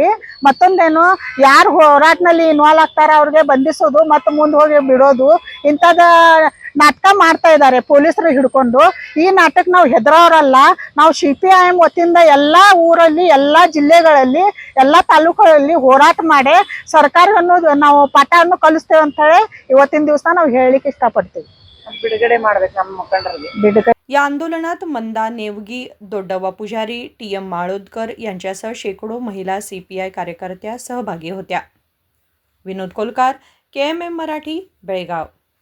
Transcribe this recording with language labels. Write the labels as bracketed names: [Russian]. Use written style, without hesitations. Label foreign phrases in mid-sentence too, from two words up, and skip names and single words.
[Kannada] ಮತ್ತೊಂದೇನು ಯಾರು ಹೋರಾಟದಲ್ಲಿ ಇನ್ವಾಲ್ವ್ ಆಗ್ತಾರೆ ಅವ್ರಿಗೆ ಬಂಧಿಸೋದು ಮತ್ತು ಮುಂದೆ ಹೋಗಿ ಬಿಡೋದು ಇಂಥದ ನಾಟಕ ಮಾಡ್ತಾ ಇದ್ದಾರೆ ಪೊಲೀಸರು ಹಿಡ್ಕೊಂಡು। ಈ ನಾಟಕ ನಾವು ಹೆದರೋರಲ್ಲ। ನಾವು CPIM ವತಿಯಿಂದ ಎಲ್ಲ ಊರಲ್ಲಿ, ಎಲ್ಲ ಜಿಲ್ಲೆಗಳಲ್ಲಿ, ಎಲ್ಲ ತಾಲೂಕುಗಳಲ್ಲಿ ಹೋರಾಟ ಮಾಡಿ ಸರ್ಕಾರವನ್ನು ನಾವು ಪಾಠವನ್ನು ಕಲಿಸ್ತೇವೆ ಅಂತ ಹೇಳಿ ಇವತ್ತಿನ ದಿವಸ ನಾವು ಹೇಳಲಿಕ್ಕೆ ಇಷ್ಟಪಡ್ತೀವಿ। ಬಿಡುಗಡೆ ಮಾಡ್ಬೇಕು ನಮ್ಮ ಮುಖಂಡರಿಗೆ बिडगಡೆ। [Marathi] या आंदोलनात मंदा नेवगी, दोड्डवा पुजारी, TM माळोदकर यांच्यासह शेकडो महिला CPI कार्यकर्त्या सहभागी होत्या। विनोद कोलकार, KMM मराठी, बेळगाव।